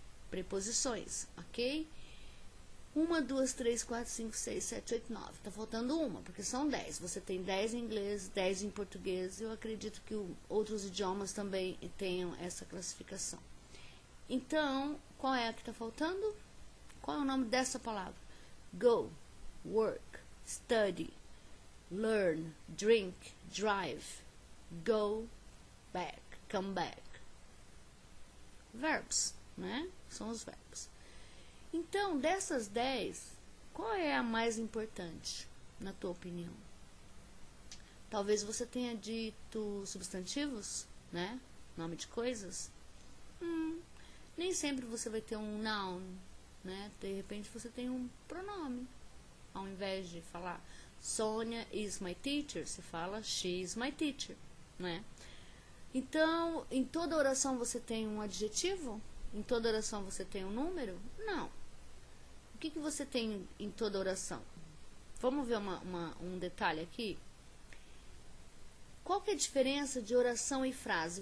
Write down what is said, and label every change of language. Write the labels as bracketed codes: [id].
[pt] Preposições, ok? 1, 2, 3, 4, 5, 6, 7, 8, 9. Tá faltando uma, porque são 10. Você tem 10 em inglês, 10 em português. Eu acredito que outros idiomas também tenham essa classificação. Então, qual é a que tá faltando? Qual é o nome dessa palavra? [en] Go, work, study, learn, drink, drive, go, back, come back. [pt] Verbs, né? São os verbos. Então, dessas 10, qual é a mais importante, na tua opinião? Talvez você tenha dito substantivos, né? Nome de coisas. Nem sempre você vai ter um noun, né? De repente você tem um pronome, ao invés de falar [en] Sonia is my teacher, [pt] você fala [en] she is my teacher, né? [pt] Então, em toda oração você tem um adjetivo? Em toda oração você tem um número? Não. O que você tem em toda oração? Vamos ver um detalhe aqui? Qual que é a diferença de oração e frase?